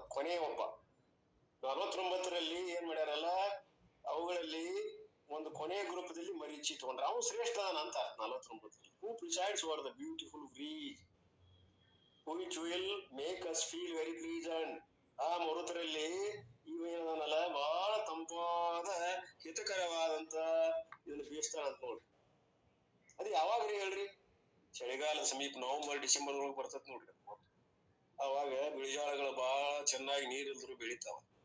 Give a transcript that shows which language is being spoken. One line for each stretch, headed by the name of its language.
Kannada: ಕೊನೆಯ ಒಬ್ಬ 49ರಲ್ಲಿ ಏನ್ ಮಾಡ್ಯಾರಲ್ಲ, ಅವುಗಳಲ್ಲಿ ಒಂದು ಕೊನೆಯ ಗ್ರೂಪದಲ್ಲಿ ಮರೀಚಿ ತಗೊಂಡ್ರ. ಅವನು ಶ್ರೇಷ್ಠ ಅಂತ 49ರಲ್ಲಿ.
English: Who presides over the beautiful breeze which will make us feel very pleasant.
Kannada: ಆ ಮರುತರಲ್ಲಿ ಇವೇನಲ್ಲ ಬಹಳ ತಂಪಾದ ಹಿತಕರವಾದಂತ ಇದನ್ನ ಬೀಸ್ತಾನ ಅಂತ ನೋಡ್ರಿ. ಅದು ಯಾವಾಗ್ರಿ ಹೇಳ್ರಿ? ಚಳಿಗಾಲ ಸಮೀಪ ನವೆಂಬರ್ ಡಿಸೆಂಬರ್ ಒಳಗೆ ಬರ್ತದ ನೋಡ್ರಿ. ಅವಾಗ ಬಿಳಿಜೋಳಗಳು ಬಹಳ ಚೆನ್ನಾಗಿ ನೀರಿಲ್ದ್ರು ಬೆಳಿತಾವ.